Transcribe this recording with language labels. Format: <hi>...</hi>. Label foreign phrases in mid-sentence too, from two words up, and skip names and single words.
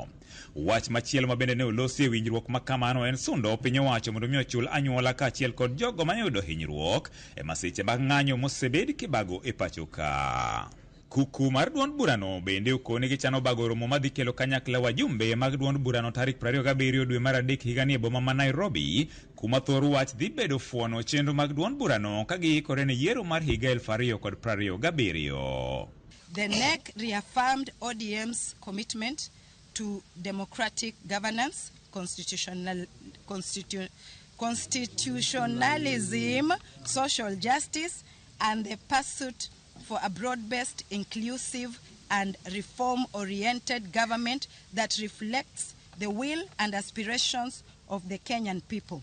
<luo>Wach machielo mabende ne olosi e winjruok makamano en sundo piny owacho mondo mi ochul anyuola kaachiel kod jogo mayudo hinyruok e masiche mag ng'anyo mosebed kibago e pacho ka. Kuku mar duond burano bende okone gi chano bago romo madhi kelo kanyakla wajumbe mag duond burano tarik 27 dwe mar adek higani e boma ma Nairobi, kuma thor wach dhi bedo fuono chenro mag duond burano ka giikore ne yiero mar higa 2027.</luo> <en>The NEC reaffirmed ODM's commitment to democratic governance, constitutionalism, social justice, and the pursuit for a broad-based, inclusive, and reform-oriented government that reflects the will and aspirations of the Kenyan people.</en>